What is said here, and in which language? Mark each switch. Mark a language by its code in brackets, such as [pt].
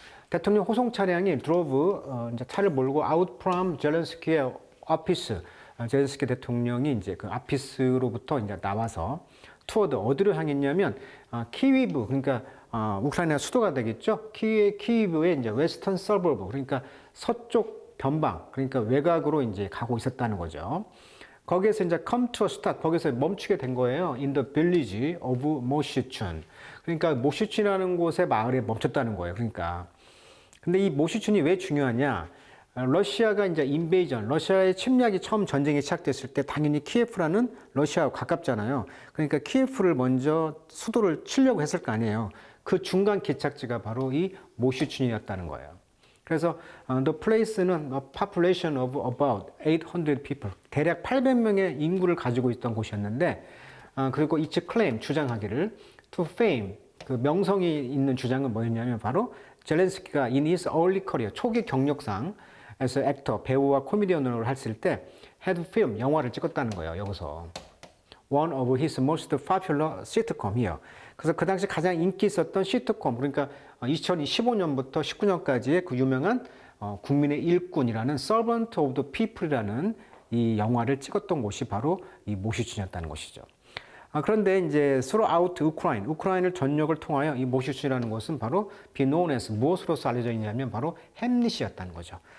[ko] 대통령 호송 차량이 [en] drove, [ko] 이제 차를 몰고 [en] out from [ko] 젤렌스키의 오피스, 젤렌스키 대통령이 이제 그 아피스로부터 이제 나와서 투어드 어디로 향했냐면 키위브, 그러니까 우크라이나 수도가 되겠죠. 키위브의 이제 웨스턴 서버브, 그러니까 서쪽 변방, 그러니까 외곽으로 이제 가고 있었다는 거죠. 거기에서 이제 [en] come to a stop, [ko] 거기서 멈추게 된 거예요. [en] In the village of 모슈춘. [ko] 그러니까 모슈춘이라는 곳의 마을에 멈췄다는 거예요. 그러니까. 근데 이 모슈춘이 왜 중요하냐? 러시아가 이제 인베이전, 러시아의 침략이 처음 전쟁이 시작됐을 때 당연히 키예프라는 러시아와 가깝잖아요. 그러니까 키예프를 먼저 수도를 치려고 했을 거 아니에요. 그 중간 기착지가 바로 이 모슈춘이었다는 거예요. 그래서 the place는 [en] a population of about 800 people, [ko] 대략 800명의 인구를 가지고 있던 곳이었는데, 그리고 [en] each claim, [ko] 주장하기를 [en] to fame, [ko] 그 명성이 있는 주장은 뭐였냐면 바로 젤렌스키가 [en] in his early career, [ko] 초기 경력상 에서 액터, 배우와 코미디언으로 했을 때 [en] had film, [ko] 영화를 찍었다는 거예요. 여기서 [en] one of his most popular sitcom here. [ko] 그래서 그 당시 가장 인기 있었던 시트콤, 그러니까 2015년부터 19년까지의 그 유명한 국민의 일꾼이라는 [en] Servant of the People [ko] 이라는 이 영화를 찍었던 곳이 바로 이 모슈춘이었다는 것이죠. 그런데 이제 throughout 우크라이나를 전역을 통하여 이 모슈춘이라는 곳은 바로 [en] be known as, [ko] 무엇으로서 알려져 있냐면 바로 햄릿이었다는 거죠.